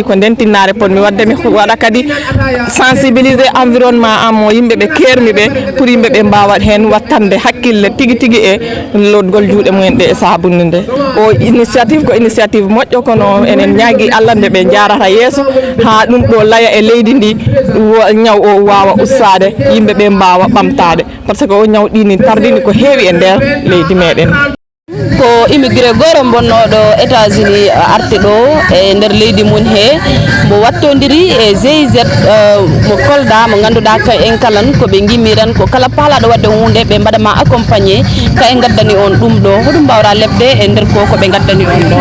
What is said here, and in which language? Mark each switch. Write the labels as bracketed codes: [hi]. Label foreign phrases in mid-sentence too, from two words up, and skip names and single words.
[ff] ko nden tinnare potmi wadde mi waɗa kadi [fr] sensibiliser environnement [ff] am o yimɓeɓe kermiɓe pour yimɓeɓe mbawa hen wattande hakkille tigui e lotgol juuɗe mumen ɗe e sabunde nde o initiative ko initiative moƴƴo kono enen ñaagui Allah nde ɓe jarata yeeso ha ɗum ɗo laya e leydi ndi ñaw o wawa ustade yimɓeɓe mbawa ɓamtade [fr] par ce que [ff] o ñaw ɗini tardini ko heewi e nder leydi meɗen. ko immigré goro bonnoɗo États-Unis arti ɗo e nder leydi mun he mo wattodiri e GIZ mo Kolda mo ganduɗa en kalan koɓe gimmiran ko kala paalaɗo wadde hunde ɓe mbaɗama accompagné ka en gaddani on ɗum ɗo hoɗum mbawra lebde e nder ko koɓe gaddani on ɗo.